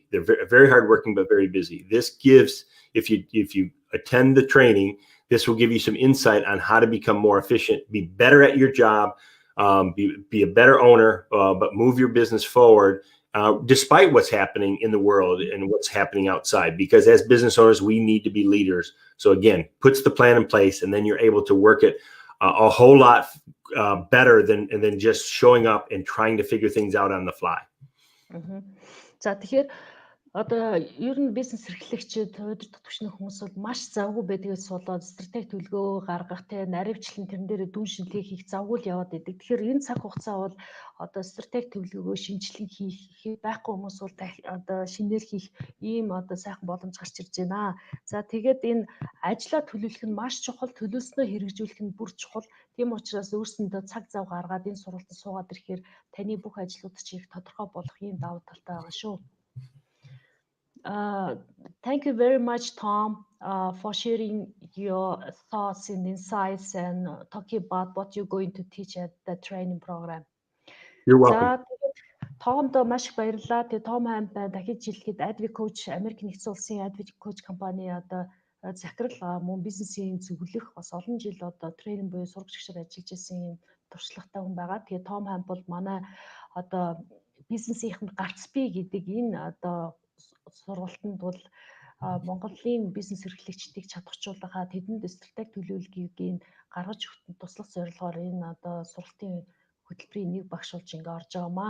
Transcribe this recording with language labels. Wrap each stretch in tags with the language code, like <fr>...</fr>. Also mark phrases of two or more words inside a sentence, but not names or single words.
<en>They're very hardworking but very busy. This gives, if you attend the training, this will give you some insight on how to become more efficient, be better at your job, be a better owner, but move your business forward despite what's happening in the world and what's happening outside. Because as business owners, we need to be leaders. So again, puts the plan in place, and then you're able to work it a whole lot better than just showing up and trying to figure things out on the fly.</en> <mn>За тэгэхээр одоо ер нь бизнес эрхлэгчид, удирдах түвшний хүмүүс бол маш завгүй байдгаас болоод стратеги төлөвлөгөө гаргах, наривчлан тэрэн дээр дүн шинжилгээ хийх завгүй л яваад байдаг. Тэгэхээр энэ цаг хугацаа бол одоо стратеги төлөвлөгөө шинжилгээ хийх байхгүй хүмүүс бол одоо шинээр хийх ийм одоо сайхан боломж гарч ирж байна. За тэгээд энэ ажлаа төлөвлөх нь маш чухал, төлөвлөснөө хэрэгжүүлэх нь бүр чухал. Тийм учраас өөрсөндөө цаг зав гаргаад энэ сургалтанд суугаад ирэхээр таны бүх ажлууд чи их тодорхой болох ийм давуу талтай байгаа шүү.</mn> <en>Thank you very much, Tom, for sharing your thoughts and insights and talking about what you're going to teach at the training program. You're welcome.</en> <mn>Томдо маш их баярлалаа. Тэгээ Том Хамптай дахиж хэлэхэд АдвиКөүч, Америк нэгдсэн улсын АдвиКөүч компани одоо Захирал мөн бизнесийн зөвлөх бас олон жил одоо тренинг буюу сургач гişээр ажиллаж исэн туршлагатай хүн байгаа. Тэгээ Том Хамп бол манай одоо бизнесийнхэнд ГАРЦ БИЙ гэдэг энэ одоо сургалтанд бол Монголын бизнес эрхлэгчдийг чадваржуулахад тэдэнд стратеги төлөвлөгөөийг гаргаж өгөхөнд туслах зорилгоор энэ одоо сургалтын хөтөлбөрийн нэг багш болж ингээ орж байгаамаа.</mn>